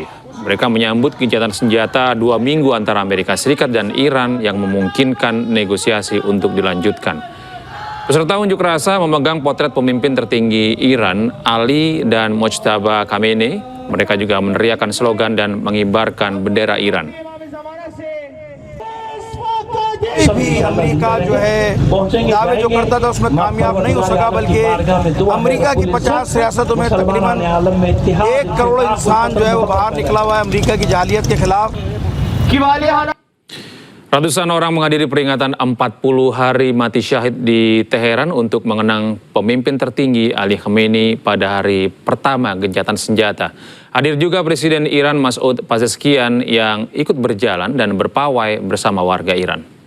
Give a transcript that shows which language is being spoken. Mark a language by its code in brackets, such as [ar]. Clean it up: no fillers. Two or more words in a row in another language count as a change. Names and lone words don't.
[id] Mereka menyambut gencatan senjata 2 minggu antara Amerika Serikat dan Iran yang memungkinkan negosiasi untuk dilanjutkan. Peserta unjuk rasa memegang potret pemimpin tertinggi Iran, Ali dan Mojtaba Khamenei. Mereka juga meneriakkan slogan dan mengibarkan bendera Iran. [ur] امریکہ جو ہے دعوے جو کرتا تھا اس میں کامیاب نہیں ہو سکا بلکہ امریکہ کی 50 ریاستوں میں تقریباً 1 کروڑ انسان جو ہے وہ باہر نکلا ہوا ہے امریکہ کی جاہلیت کے خلاف. [id] Ratusan orang menghadiri peringatan 40 hari mati syahid di Teheran untuk mengenang pemimpin tertinggi Ali Khamenei pada hari pertama gencatan senjata. Hadir juga Presiden Iran Masoud Pezeshkian yang ikut berjalan dan berpawai bersama warga Iran.